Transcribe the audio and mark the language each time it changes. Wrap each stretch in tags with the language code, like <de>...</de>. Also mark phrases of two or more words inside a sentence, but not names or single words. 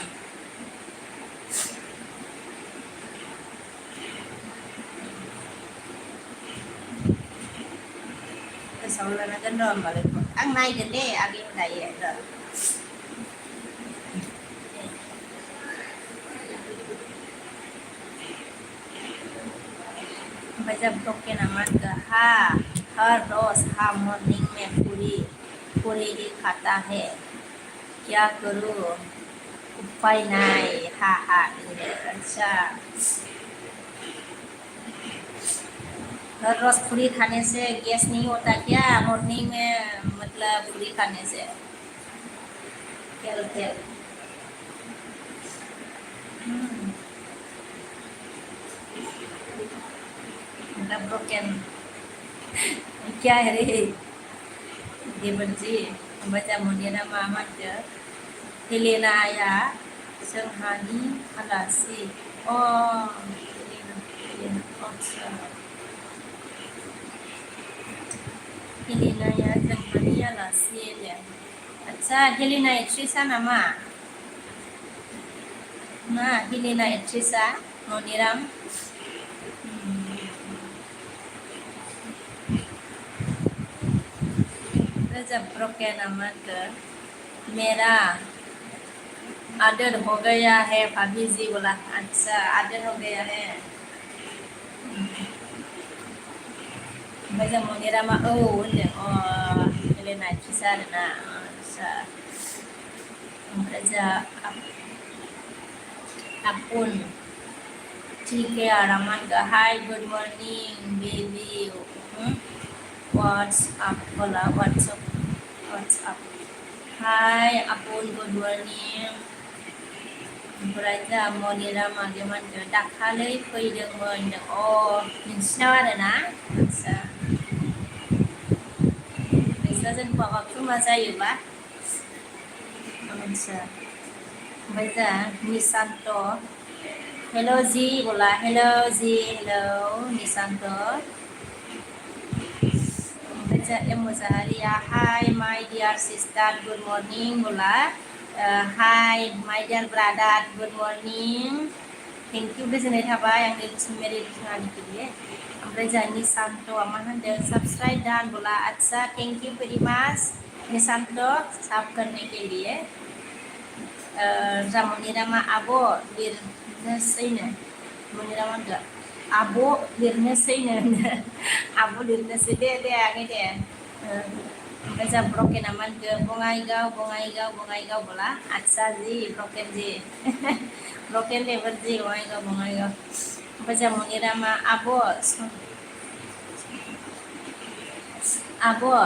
<brx>गोसोआव लानांगोन र' होमबालाय आं नायगोन दे आगै दायो र'</brx> <hi>ओमफ्राय जब ब्रोकन अमन हर रोज मॉर्निंग में पूरी ही खाता है क्या करूँ उपाय नहीं हा अच्छा हर रोज पूरी खाने से गैस नहीं होता क्या मॉर्निंग में मतलब पूरी खाने से तेल मतलब ब्रोकन क्या है रे देवर जी</hi> <brx>ओमफ्राय मनिरा मा होनदो हेलेनाया जोंहानि आलासि हेलेनाया जोंहानि आलासि आच्छा हेलेना एक्ट्रिसा नामा ना हेलेना एक्ट्रिसा मनिराम</brx> <hi>जब ब्रोकन अमन मेरा आदर हो गया है भाभी जी बोला अच्छा आदर हो गया है</hi> <brx>ओमफ्राय जों मनिरामा होनदों हेलेना एक्ट्रिसा आरोना अच्छा ओमफ्राय जा आपुन ठीक है आरामान</brx> <en>hi good morning baby whatsapp</en> <brx>बोला</brx> <en>whatsapp hi</en> <brx>आपुन</brx> <en>good morning</en> <brx>ओमफ्राय जा मनिरा मागेमान दाखालै फैदोंमोन नोंसिनाव आरोना आच्छा नोंस्राजों माबा खुरमा जायोबा आच्छा ओमफ्राय जा निशान्त हेलो जी बोला हेलो जी हेलो निशान्त ओमफ्राय जा एम मुजाहारिया</brx> <en>hi my dear sister good morning</en> <brx>बोला</brx> <en>Hi my dear brother good morning thank you</en> <brx>गोजोननाय थाबाय आंनि</brx> <hi>मेरे बिमानि के लिए</hi> <brx>ओमफ्राय जोंहा निशान्तआ मा होनदों सब्सक्राइब डान बोला अच्छा</brx> <en>thank you very much</en> <hi>निशान्त साब करने के लिए</hi> <brx>जा मनिरामा आब' लिरनोसैनो मनिरामा होनदों आब' लिरनोसैनो आब' लिरनोसै दे आगै दे ओमफ्राय जा ब्रकेना मा होनदों बङाइगाव बोला आदसा जि ब्रकेन जि ब्रकेन लेबर जि बङाइगाव ओमफ्राय जा मनिरामा आब'</brx>